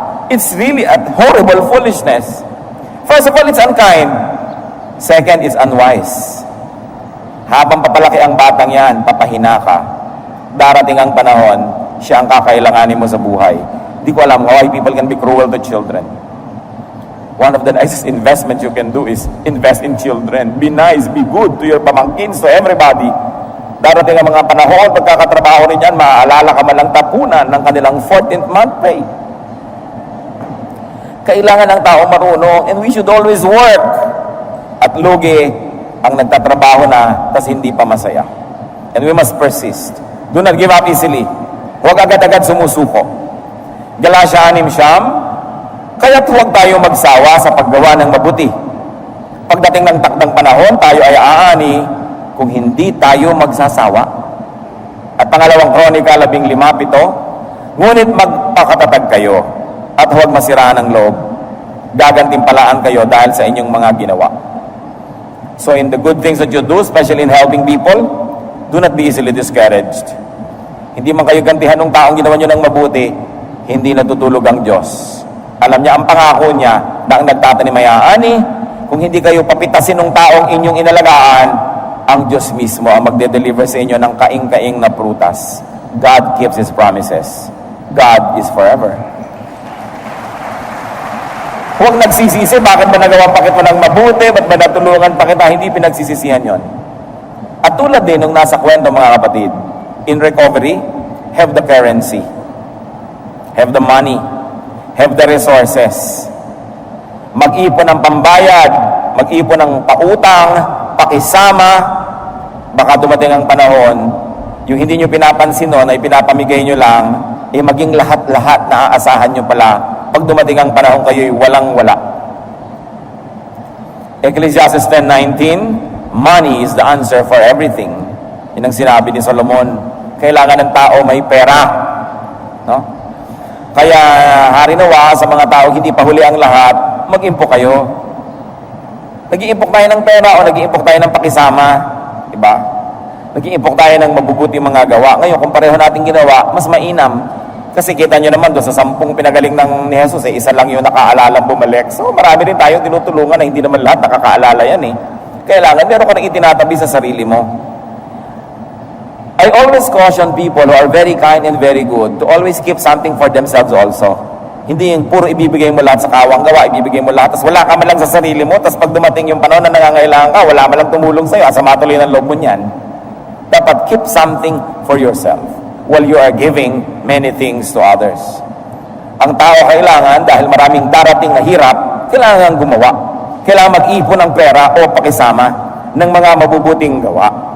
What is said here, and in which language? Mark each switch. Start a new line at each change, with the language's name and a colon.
English: It's really a horrible foolishness. First of all, it's unkind. Second, it's unwise.
Filipino: Habang papalaki ang batang yan, papahina ka. Darating ang panahon, siya ang kakailanganin mo sa buhay. Di ko alam
English: why people can be cruel to children. One of the nicest investments you can do is invest in children. Be nice, be good to your pamangkins, to everybody.
Filipino: Darating ang mga panahon, pagkakatrabaho rin yan, maaalala ka man lang tapunan ng kanilang 14th month pay. Kailangan ng tao marunong,
English: and we should always work.
Filipino: At lugi ang nagtatrabaho na, tas hindi pa masaya.
English: And we must persist. Do not give up easily.
Filipino: Huwag agad-agad sumusuko. Galatia 6:9, kaya't huwag tayo magsawa sa paggawa ng mabuti. Pagdating ng takdang panahon, tayo ay aani kung hindi tayo magsasawa. At pangalawang Kronika 15:7, ngunit magpakatatag kayo at huwag masiraan ang loob. Gagantimpalaan kayo dahil sa inyong mga ginawa.
English: So in the good things that you do, especially in helping people, do not be easily discouraged.
Filipino: Hindi man kayo gantihan ng taong ginawa nyo ng mabuti, hindi natutulog ang Diyos. Alam niya ang pangako niya na ang nagtatanim ay aani. Kung hindi kayo papitasin ng taong inyong inalagaan, ang Diyos mismo ang magde-deliver sa inyo ng kaing-kaing na prutas.
English: God keeps His promises. God is forever.
Filipino: Huwag nagsisisi, bakit ba nagawa pa kita ng mabuti? Ba't ba natulungan pa kita? Hindi pinagsisisihan yon. At tulad din nung nasa kwento mga kapatid,
English: in recovery, have the currency, have the money, have the resources.
Filipino: Mag-ipon ng pambayad, mag-ipon ng pautang, pakisama. Baka dumating ang panahon, yung hindi nyo pinapansin noon ay pinapamigay nyo lang, maging lahat-lahat na aasahan nyo pala. Pag dumating ang panahon, kayo'y walang-wala.
English: Ecclesiastes 10:19, money is the answer for everything.
Filipino: Yan ang sinabi ni Solomon. Kailangan ng tao may pera. No? Kaya hari nawa sa mga tao hindi pa huli ang lahat, mag-impok kayo. Nag-iimpok tayo ng pera o nag-iimpok tayo ng pakisama, diba? Nag-iimpok tayo ng mabubuti mga gawa. Ngayon, kung pareho natin ginawa, mas mainam. Kasi kita nyo naman doon sa 10 pinagaling ni Jesus, isa lang yung nakaalala bumalik. So marami rin tayo tinutulungan na hindi naman lahat nakakaalala yan eh. Kailangan meron ka nang itinatabi sa sarili mo.
English: I always caution people who are very kind and very good to always keep something for themselves also.
Filipino: Hindi yung puro ibibigay mo lahat sa kawang gawa, ibibigay mo lahat, tapos wala ka man lang sa sarili mo, tapos pag dumating yung panahon na nangangailangan ka, wala man lang tumulong sa'yo, asa matuloy ng loob mo niyan. Dapat
English: keep something for yourself while you are giving many things to others.
Filipino: Ang tao kailangan, dahil maraming darating na hirap, kailangan gumawa. Kailangan mag-ipon ng pera o pakisama ng mga mabubuting gawa.